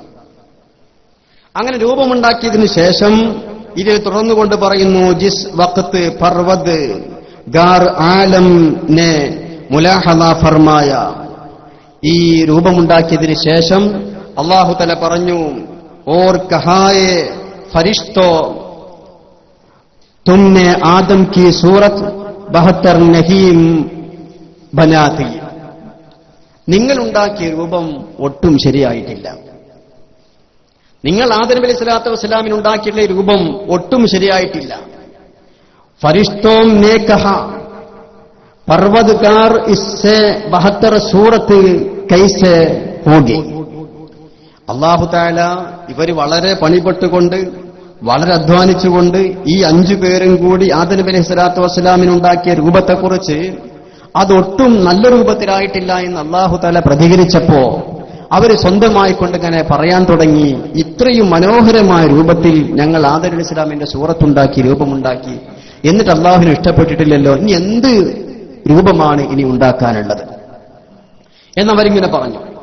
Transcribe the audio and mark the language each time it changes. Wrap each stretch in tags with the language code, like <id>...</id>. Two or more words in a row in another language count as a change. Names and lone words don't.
<ml>അങ്ങനെ രൂപമുണ്ടാക്കിയതിനു ശേഷം ഇതിൽ തുടർന്നുകൊണ്ട് പറയുന്നു,</ml> <ur>جس وقت پروردگار عالم نے ملاحظہ فرمایا.</ur> <ml>ഈ രൂപമുണ്ടാക്കിയതിനു ശേഷം</ml> <ar>الله تعالى</ar> <ur>പറഞ്ഞു, اور کہا اے فرشتو تم نے آدم کی صورت 72 نہیں بناتی.</ur> <ml>നിങ്ങളുണ്ടാക്കിയ രൂപം ഒട്ടും ശരിയായിട്ടില്ല. നിങ്ങൾ ആദം നബി അലൈഹിസ്സലാത്തു വസ്സലാമിനുണ്ടാക്കിയിട്ടുള്ള രൂപം ഒട്ടും ശരിയായിട്ടില്ല.</ml> <ur>فرشتوں نے کہا پروردگار اس سے 72 صورت کیسے ہوگی.</ur> <ar>الله تعالى</ar> <ml>ഇവർ വളരെ പണിപ്പെട്ടുകൊണ്ട് വളരെ അധ്വാനിച്ചുകൊണ്ട് ഈ 5 പേരും കൂടി ആദം നബി അലൈഹിസ്സലാത്തു വസ്സലാമിനുണ്ടാക്കിയ രൂപത്തെക്കുറിച്ച് അതൊട്ടും നല്ല രൂപത്തിലായിട്ടില്ല എന്ന്</ml> <ar>الله تعالى</ar> <ml>പ്രതികരിച്ചപ്പോ അവർ സ്വന്തമായിക്കൊണ്ട് ഇങ്ങനെ പറയാൻ തുടങ്ങി, ഇത്രയും മനോഹരമായ രൂപത്തിൽ ഞങ്ങൾ ആദം നബി അലൈഹിസ്സലാമിന്റെ സൂറത്തുണ്ടാക്കി, രൂപമുണ്ടാക്കി, എന്നിട്ട് അല്ലാഹുവിന് ഇഷ്ടപ്പെട്ടിട്ടില്ലല്ലോ, ഇനി എന്ത് രൂപമാണ് ഇനി ഉണ്ടാക്കാനുള്ളത് എന്നവരിങ്ങനെ പറഞ്ഞു.</ml>